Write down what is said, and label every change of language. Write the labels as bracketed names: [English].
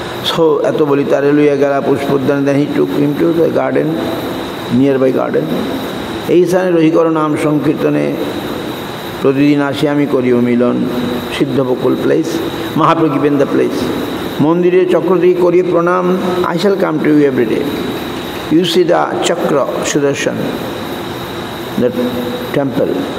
[English] So [Bangla] এত বলি তারে লইয়া গেলা পুষ্পোদ্যান, [English] then he took him to the garden, nearby garden. [Bangla] এই স্থানে রহিকর নাম সংকীর্তনে প্রতিদিন আসি আমি করিও মিলন। [English] Siddhabakul place, Mahaprabhu given the place. [Bangla] মন্দিরে চক্রটি করি প্রণাম, [English] I shall come to you every day. You see the chakra Sudarshan, the temple.